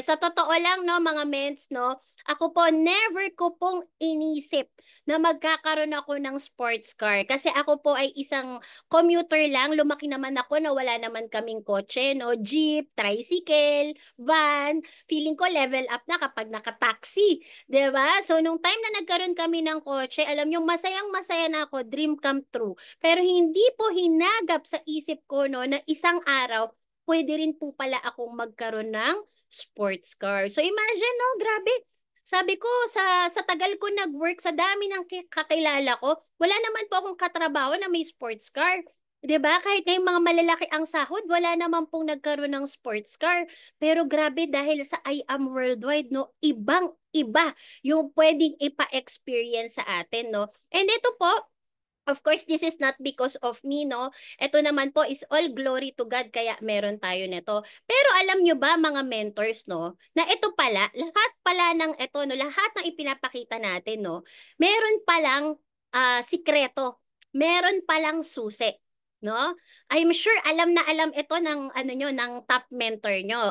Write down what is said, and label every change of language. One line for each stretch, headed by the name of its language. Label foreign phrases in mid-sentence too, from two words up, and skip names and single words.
Filipino: Sa totoo lang, no, mga mens, no? Ako po, never ko pong inisip na magkakaroon ako ng
English: sports car.
Filipino: Kasi ako po ay isang commuter lang. Lumaki naman ako na wala naman kaming kotse, no?
English: Jeep, tricycle, van.
Filipino: Feeling ko
English: level up
Filipino: na kapag nakataxi. 'Di ba? So, nung time na nagkaroon kami ng kotse, alam yung masayang-masaya na ako,
English: dream come true.
Filipino: Pero hindi po hinagap sa isip ko, no, na isang araw, pwede rin po pala akong magkaroon ng
English: sports car.
Filipino: So, imagine, no? Grabe. Sabi ko, sa tagal ko nag-work, sa dami ng kakilala ko, wala naman po akong katrabaho na may
English: sports car.
Filipino: 'Di ba? Kahit na yung mga malalaki ang sahod, wala naman pong nagkaroon ng
English: sports car.
Filipino: Pero grabe dahil sa I Am Worldwide, no, ibang-iba yung pwedeng ipa-experience sa atin, no. And ito po,
English: of course, this is not because of me, no?
Filipino: Ito naman po is
English: all glory to God
Filipino: kaya meron tayo nito. Pero alam nyo ba mga mentors, no, na ito pala, lahat pala ng ito, no, lahat ng ipinapakita natin, no, meron palang sikreto. Meron palang susi. No?
English: I'm sure
Filipino: alam na alam ito ng ano nyo, ng top mentor nyo.